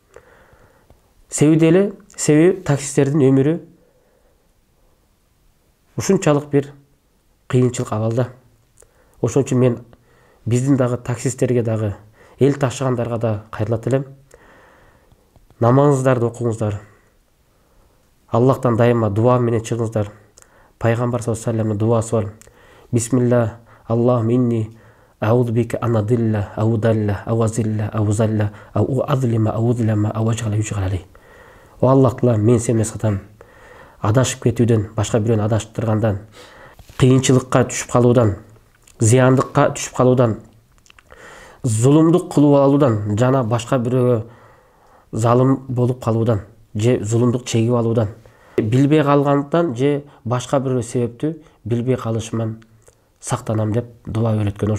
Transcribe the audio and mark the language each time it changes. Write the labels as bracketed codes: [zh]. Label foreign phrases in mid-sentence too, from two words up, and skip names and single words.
[ky] Себеби таксисттердин өмүрү ушунчалык бир кыйынчылык абалда. Ошон үчүн мен биздин дагы таксисттерге дагы, эл ташыгандарга да кайрылат элем. Намазыңыздарды окуңуздар. Аллахтан дайыма дуа менен чыгыңыздар. Пайгамбар [ar] صلى الله عليه وسلم [ky] дуасы бар. [ar] بسم الله، اللهم إني أعوذ بك أن أضل، أو أضل، أو أزل، أو أزل، أو أظلم، أو أظلم، أو أجهل يجهل علي. [ky] О Аллах Таала, мен сени сатам. Адашып кетүүдөн, башка бирөөнү адаштыргандан, кыйынчылыкка түшүп калуудан, зыяндыкка түшүп калуудан, зулумдук кылып алуудан, жана башка бирөөгө залым болуп калуудан, же зулумдук чегип алуудан, билбей калгандан же башка бирөө себептүү билбей калышыман сактанам деп дуа үйрөткөн.